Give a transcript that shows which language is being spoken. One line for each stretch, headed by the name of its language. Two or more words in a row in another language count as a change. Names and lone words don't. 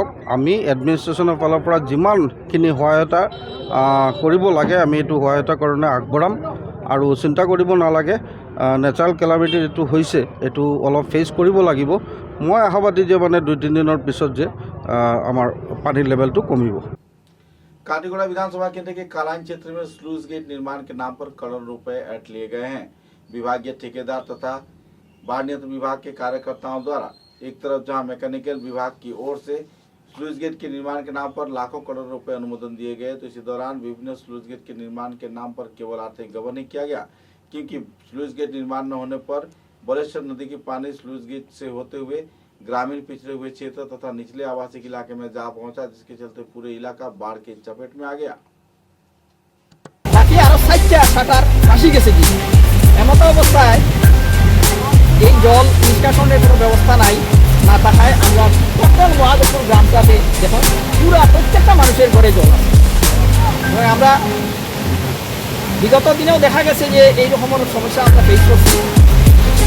Assamese: আমি এডমিনিষ্ট্ৰেশ্যনৰ ফালৰ পৰা যিমানখিনি সহায়তা কৰিব লাগে আমি এইটো সহায়তা কাৰণে আগবঢ়াম আৰু চিন্তা কৰিব নালাগে।
English: natural calamity
Assamese: যিটো হৈছে এইটো অলপ ফেচ কৰিব লাগিব। মই আশাবাদী যে মানে 2-3 দিনৰ পিছত যে আমাৰ পানীৰ লেভেলটো কমিব।
Hindi: काटीगुड़ा विधानसभा केंद्र के कालाइन क्षेत्र में
English: sluice gate
Hindi: निर्माण के नाम पर करोड़ों रुपए ऐंठ लिए गए हैं। विभागीय ठेकेदार तथा बाढ़ नियंत्रण विभाग के कार्यकर्ताओं द्वारा एक तरफ जहां मैकेनिकल विभाग की ओर से
English: sluice gate
Hindi: के निर्माण के नाम पर लाखों करोड़ रुपए अनुमोदन दिए गए, तो इसी दौरान विभिन्न
English: sluice gate
Hindi: के निर्माण के नाम पर केवल आर्थिक गबन नहीं किया गया, क्योंकि
English: sluice gate
Hindi: निर्माण न होने पर बलेश्वर नदी की पानी
English: sluice gate
Hindi: से होते हुए ग्रामीण पिछड़े हुए क्षेत्र तथा निचले आवासिक इलाके में जा पहुंचा, जिसके चलते पूरे इलाका बाढ़ के चपेट में आ गया।
Bangla: এমতো অবস্থায় এই জল নিষ্কাশনের কোনো ব্যবস্থা নাই, না থাকায় আমরা সকল মহাদেবপুর গ্রামটাতে দেখুন পুরা প্রত্যেকটা মানুষের ঘরে জল আছে। এবং আমরা বিগত দিনেও দেখা গেছে যে এই রকমের সমস্যা আমরা ফেস করছি।